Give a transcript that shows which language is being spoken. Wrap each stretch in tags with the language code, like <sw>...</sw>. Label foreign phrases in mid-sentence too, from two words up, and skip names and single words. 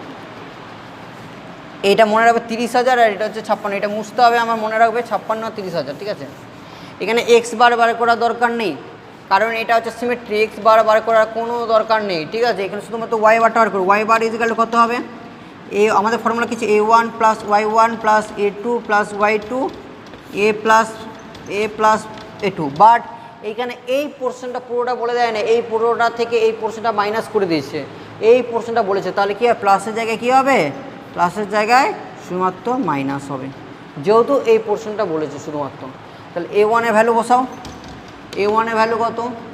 <bn>এইটা মনে রাখবে 30,000, আর এটা হচ্ছে 56। এটা মুছতে হবে আমার, মনে রাখবে 56 আর 30,000। ঠিক আছে? এখানে x বার করার দরকার নেই, কারণ এটা হচ্ছে সিমেট্রি, x বার করার কোনো দরকার নেই। ঠিক আছে? এখানে শুধুমাত্র y বারটা বার করবো। y বার ইজিক্যাল কত হবে? আমাদের ফর্মুলা কিছু a1 + y1 + a2 + y2 a + a2। বাট এইখানে এই পোর্শনটা পুরোটা বলে দেয় না, এই পুরোটা থেকে এই পোর্শনটা মাইনাস করে দিয়েছে, এই পোর্শনটা বলেছে। তাহলে কি হয়? প্লাসের জায়গায় কী হবে? প্লাসের জায়গায় শুধুমাত্র মাইনাস হবে, যেহেতু এই পোর্শনটা বলেছে শুধুমাত্র। তাহলে a1 এর ভ্যালু বসাও। a1 এর ভ্যালু কত?</bn>